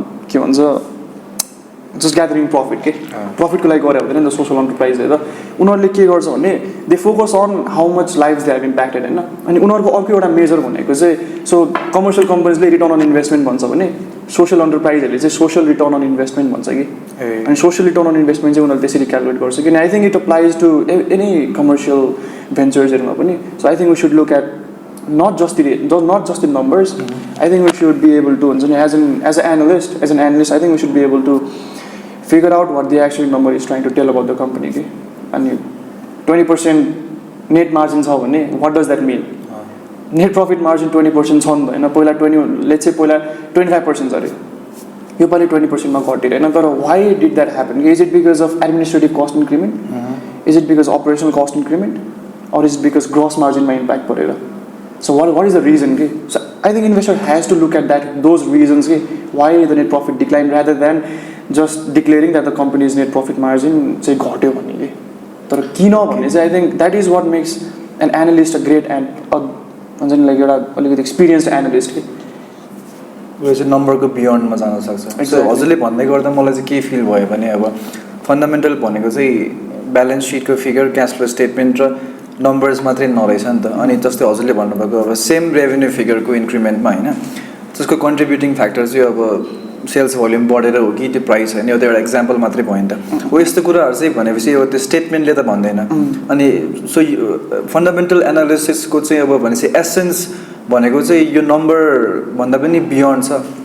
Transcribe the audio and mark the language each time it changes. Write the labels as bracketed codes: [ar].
[ne] के भन्छ [en] just gathering profit [ne] के प्रफिटको लागि गरे हुँदैन नि त सोसियल अन्टरप्राइज हेरेर उनीहरूले के गर्छ भने [en] they focus on how much life they have impacted [ne] होइन अनि उनीहरूको अर्को एउटा मेजर भनेको चाहिँ so commercial कम्पनीजले return on investment भन्छ भने सोसियल अन्टरप्राइजहरूले चाहिँ सोसियल रिटर्न अन इन्भेस्टमेन्ट भन्छ कि अनि सोसियल रिटर्न अन इन्भेस्टमेन्ट चाहिँ उनीहरूले त्यसरी क्यालकुलेट गर्छ किन [en] I think it applies to any [ne] commercial भेन्चर्सहरूमा पनि [en] So I think we should look at not just the numbers. I think we should be able to as an analyst I think we should be able to figure out what the actual number is trying to tell about the company okay? And 20% net margin छ भने what does that mean net profit margin 20% छ नि त हैन पहिला 20 let's say [ne] पहिला 25% छ रे यो पालि 20% मा घटेर हैन तर [en] why did that happen is it because of administrative cost increment is it because operational cost increment or is it because gross margin मा impact परेर so what is the reason okay? So I think investor has to look at those reasons okay? Why the net profit declined rather than just declaring that the company's net profit margin [ne] चाहिँ घट्यो भन्ने के तर किन भन्ने चाहिँ [en] I think that is what makes an analyst a great and [ne] हुन्छ नि लाइक एउटा अलिकति एक्सपिरियन्स्ड एनालिस्ट के उयो चाहिँ नम्बरको बियोन्डमा जान सक्छ सो हजुरले भन्दै गर्दा मलाई चाहिँ के फिल भयो भने अब फन्डामेन्टल भनेको चाहिँ ब्यालेन्स सिटको फिगर क्यास फ्लो स्टेटमेन्ट र नम्बर्स मात्रै नरहेछ नि त अनि जस्तै हजुरले भन्नुभएको अब सेम रेभेन्यू फिगरको इन्क्रिमेन्टमा होइन त्यसको कन्ट्रिब्युटिङ फ्याक्टर चाहिँ अब सेल्स भोल्युम बढेर हो कि त्यो प्राइस होइन यो त एउटा एक्जाम्पल मात्रै भयो नि त हो यस्तो कुराहरू चाहिँ भनेपछि अब त्यो स्टेटमेन्टले त भन्दैन अनि सो फन्डामेन्टल एनालिसिसको चाहिँ अब भनेपछि एसेन्स भनेको चाहिँ यो नम्बरभन्दा पनि बियोन्ड छ